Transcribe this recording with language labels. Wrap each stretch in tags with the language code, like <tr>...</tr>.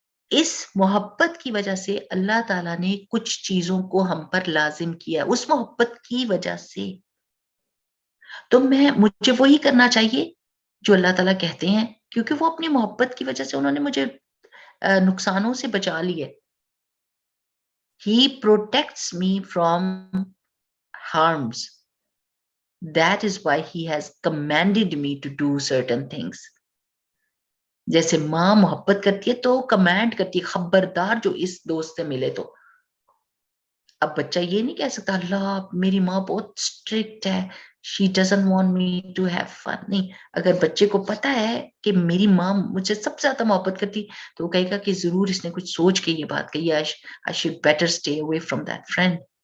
<ur>اس محبت کی وجہ سے اللہ تعالیٰ نے کچھ چیزوں کو ہم پر لازم کیا اس محبت کی وجہ سے. تو مجھے وہی کرنا چاہیے جو اللہ تعالیٰ کہتے ہیں، کیونکہ وہ اپنی محبت کی وجہ سے انہوں نے مجھے نقصانوں سے بچا لیے.</ur> <en>He protects me from harms. That is why he has commanded me to do certain things.</en> <ur>جیسے ماں محبت کرتی ہے تو کمانڈ کرتی ہے خبردار جو اس دوست سے ملے تو. اب بچہ یہ نہیں کہہ سکتا اللہ میری ماں بہت اسٹرکٹ ہے</ur> <en>she doesn't want me to have fun.</en> <ur>نہیں، اگر بچے کو پتا ہے کہ میری ماں مجھ سے سب سے زیادہ محبت کرتی تو وہ کہے گا کہ ضرور اس نے کچھ سوچ کے یہ بات کہی ہے</ur> <en>I should better stay away from that friend.</en>